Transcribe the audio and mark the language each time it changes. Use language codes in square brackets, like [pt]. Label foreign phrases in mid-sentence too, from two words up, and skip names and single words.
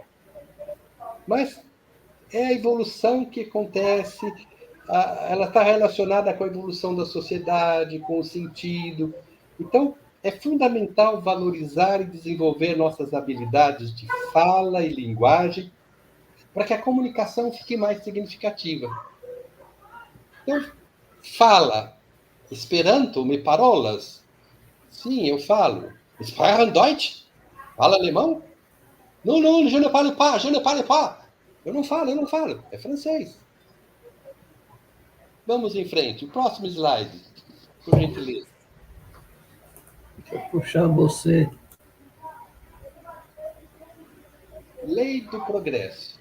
[pt] Mas é a evolução que acontece, ela está relacionada com a evolução da sociedade, com o sentido. Então, é fundamental valorizar e desenvolver nossas habilidades de fala e linguagem para que a comunicação fique mais significativa. Então, fala. [eo] Esperanto, me parolas? [pt] Sim, eu falo. [de] Sprechen Deutsch? [pt] Fala alemão? Não, [fr] je ne parle pas, je ne parle pas. [pt] Eu não falo. É francês. Vamos em frente. O próximo slide, por gentileza. Deixa eu puxar você. Lei do progresso.